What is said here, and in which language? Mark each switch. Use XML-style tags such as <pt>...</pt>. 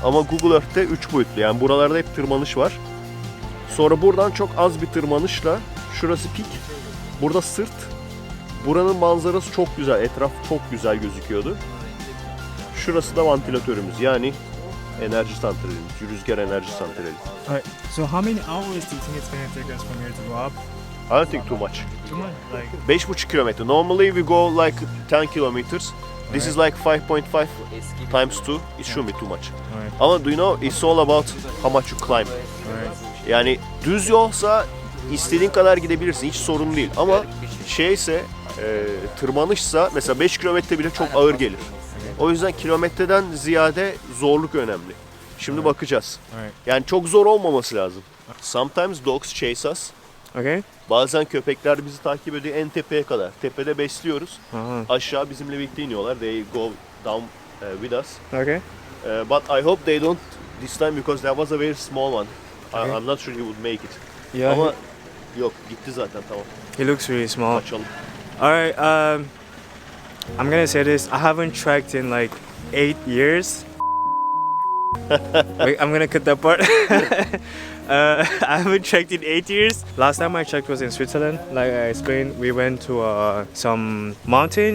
<tr>Ama Google Earth'te 3 boyutlu. Yani buralarda hep tırmanış var. Sonra buradan çok az bir tırmanışla şurası pik. Burada sırt. Buranın manzarası çok güzel. Etraf çok güzel gözüküyordu. Şurası da vantilatörümüz. Yani enerji santralimiz. Rüzgar enerji santrali.</tr> <en>Alright, so how many hours do you think it's gonna take us from here to go up? I don't think too much. Too much? Like</en> <tr>5,5 kilometre.</tr> <en>Normally we go like 10 kilometers. This is like 5.5 times 2. It shouldn't be too much. Alright.</en> <tr>Ama</tr> <en>do you know it's all about how much you climb. Alright.</en> <tr>Yani düz yolsa istediğin kadar gidebilirsin. Hiç sorun değil. Ama şeyse tırmanışsa mesela 5 kilometre bile çok ağır gelir. O yüzden kilometreden ziyade zorluk önemli. Şimdi bakacağız.</tr> <en>Alright.</en> <tr>Yani çok zor olmaması lazım.</tr> <en>Sometimes dogs chase us. Okay.</en> <tr>Bazen köpekler bizi takip ediyor en tepeye kadar. Tepede besliyoruz. Uh-huh. Aşağı bizimle birlikte iniyorlar.</tr> <en>They go down with us. Okay. But I hope they don't this time because there was a very small one. Okay. I'm not sure he would make it. Yeah.</en> <tr>Ama yok gitti zaten tamam.</tr> <en>He looks really small.</en> <tr>Açalım.</tr> <en>Alright, I'm gonna say this. I haven't trekked in like 8 years. Wait, I'm gonna cut that part. I haven't trekked in 8 years. Last time I trekked was in Switzerland. Like I explained, we went to some mountain.</en>